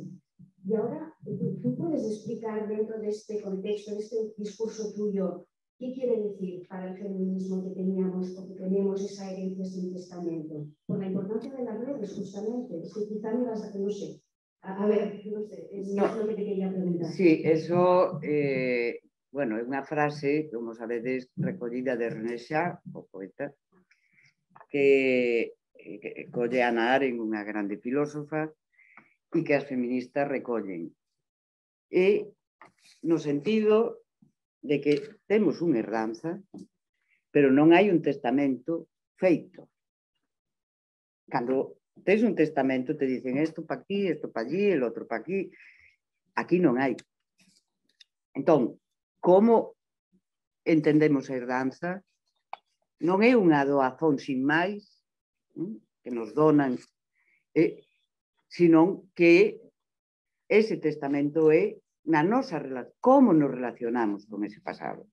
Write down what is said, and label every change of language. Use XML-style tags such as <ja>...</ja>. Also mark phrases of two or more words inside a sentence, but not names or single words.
<es>Y ahora, ¿tú puedes explicar dentro de este contexto, de este discurso tuyo, qué quiere decir para el feminismo que teníamos o que tenemos esa herencia sin testamento? Por la importancia de las redes, justamente. Es que quizá me vas a... no sé. A ver, no sé, es lo que te quería preguntar. Sí,</es> <gl>eso, bueno, é unha frase, como sabedes, recollida de René Char, o poeta, que colle a Hannah Arendt, unha grande filósofa, e que as feministas recollen. E no sentido de que temos unha herdanza, pero non hai un testamento feito. Cando tes un testamento te dicen isto pa aquí, isto pa allí, el outro pa aquí. Aquí non hai. Entón, como entendemos a herdanza? Non é unha doazón sin máis, que nos donan, senón que ese testamento é na nosa relación, como nos relacionamos con ese pasado.</gl>